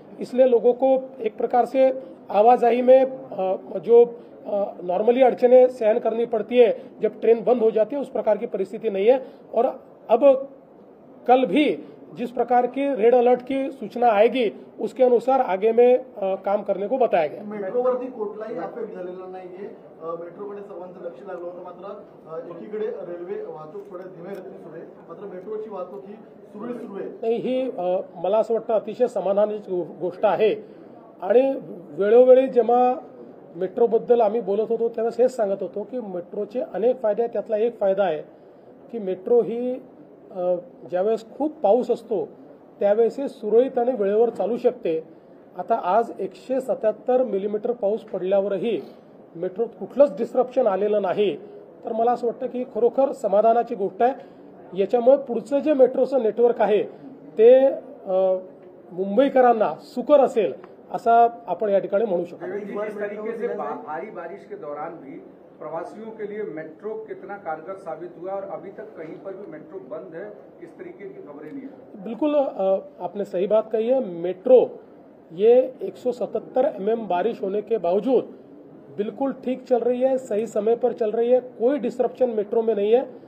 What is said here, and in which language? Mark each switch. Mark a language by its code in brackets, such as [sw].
[hi] इसलिए लोगों को एक प्रकार से आवाजाही में जो नॉर्मली अड़चने सहन करनी पड़ती है जब ट्रेन बंद हो जाती है उस प्रकार की परिस्थिति नहीं है। और अब कल भी जिस प्रकार की रेड अलर्ट की सूचना आएगी उसके अनुसार आगे में काम करने को बताया गया। [mr] मेट्रोवरती कुठलाही अफेक्ट झालेला नाहीये। मेट्रोकडे सर्वांचं लक्ष लागलं होतं, मात्र एकीकडे रेल्वे वाहतूक थोड्या धीम्या गतीने सुरू आहे, मात्र मेट्रोची वाहतूक ही सुरू आहे। नाही, ही मला असं वाटतं अतिशय समाधानाची गोष्ट आहे आणि वेळोवेळी जेव्हा मेट्रोबद्दल आम्ही बोलत होतो त्यावेळेस हेच सांगत होतो की मेट्रोचे अनेक फायदे आहेत। त्यातला एक फायदा आहे की मेट्रो ही ज्यावेळेस खूप पाऊस असतो त्यावेळेस ही सुरळीत आणि वेळेवर चालू शकते। आता आज 177 मिलीमीटर पाऊस पडल्यावरही मेट्रोत कुठलंच डिस्ट्रप्शन आलेलं नाही, तर मला असं वाटतं की खरोखर समाधानाची गोष्ट आहे। याच्यामुळे पुढचं जे मेट्रोचं नेटवर्क आहे ते मुंबईकरांना सुकर असेल असा आपण या ठिकाणी म्हणू शकतो। [hi] इस तरीके से भारी बारिश के दौरान भी प्रवासियों के लिए मेट्रो कितना कारगर साबित हुआ और अभी तक कहीं पर भी मेट्रो बंद है, इस तरीके की खबरें नहीं है। बिल्कुल आपने सही बात कही है। मेट्रो ये 177 mm बारिश होने के बावजूद बिल्कुल ठीक चल रही है, सही समय पर चल रही है, कोई डिस्ट्रप्शन मेट्रो में नहीं है।